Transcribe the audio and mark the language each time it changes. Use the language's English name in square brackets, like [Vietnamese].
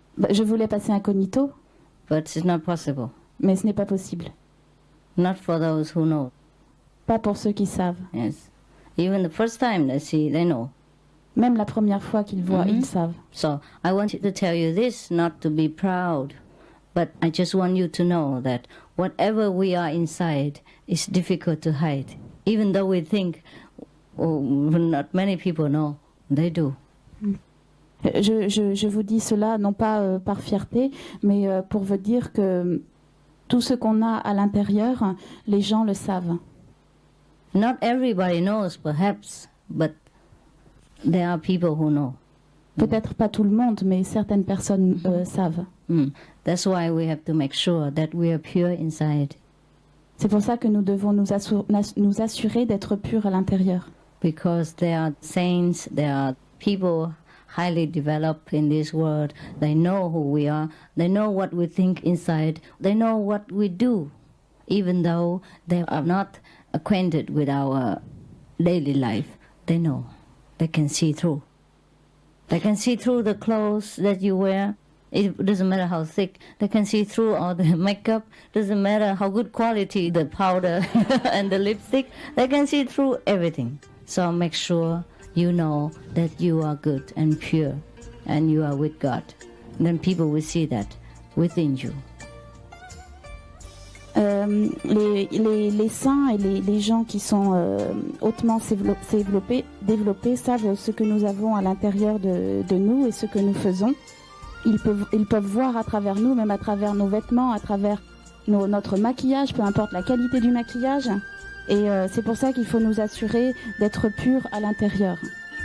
[French] Je voulais passer incognito. [English] But it's not possible. [French] Mais ce n'est pas possible. [English] Not for those who know. [French] Pas pour ceux qui savent. [English] Yes. Even the first time they see, they know. [French] Même la première fois qu'ils voient, ils savent. [English] So I want to tell you this, not to be proud, but I just want you to know that whatever we are inside is difficult to hide. Even though we think not many people know, they do. [French] Je vous dis cela non pas par fierté, mais pour vous dire que tout ce qu'on a à l'intérieur, les gens le savent. [English] Not everybody knows, perhaps, but there are people who know. [French] Peut-être pas tout le monde, mais certaines personnes savent. [English] That's why we have to make sure that we are pure inside. [French] C'est pour ça que nous devons nous assurer d'être purs à l'intérieur. [English] Because there are saints, there are people highly developed in this world. They know who we are. They know what we think inside. They know what we do, even though they are not acquainted with our daily life. They know. They can see through. They can see through the clothes that you wear. It doesn't matter how thick. They can see through all the makeup. Doesn't matter how good quality the powder and the lipstick. They can see through everything. So make sure you know that you are good and pure and you are with God. And then people will see that within you. [French] Les saints et les gens qui sont hautement développés savent ce que nous avons à l'intérieur de nous et ce que nous faisons. Ils peuvent voir à travers nous, même à travers nos vêtements, à travers notre maquillage, peu importe la qualité du maquillage. Et c'est pour ça qu'il faut nous assurer d'être purs à l'intérieur.